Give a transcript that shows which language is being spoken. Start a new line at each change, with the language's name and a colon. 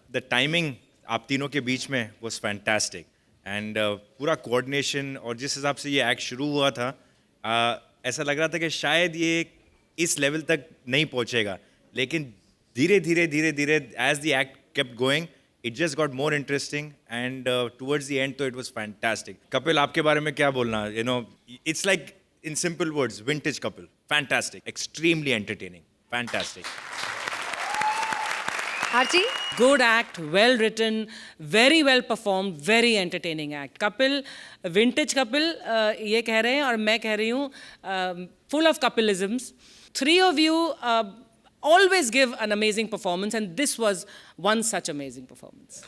Hindi: The timing आप तीनों के बीच में वाज फैंटास्टिक एंड पूरा कोऑर्डिनेशन, और जिस हिसाब से ये एक्ट शुरू हुआ था, ऐसा लग रहा था कि शायद ये इस लेवल तक नहीं पहुंचेगा, लेकिन धीरे धीरे
English: as the act kept going, it just got more interesting and towards the end
Hindi: तो
English: It was fantastic. Kapil,
Hindi: आपके बारे में क्या बोलना?
English: You know, it's like in simple words, vintage Kapil, fantastic, extremely entertaining, fantastic.
Hindi: Archie?
English: Good act, well written, very well performed, very entertaining act.
Hindi: Kapil, vintage Kapil, ये कह रहे हैं और मैं कह रही हूँ,
English: full of Kapilisms. Three of you always give an amazing performance, and this was one such amazing performance.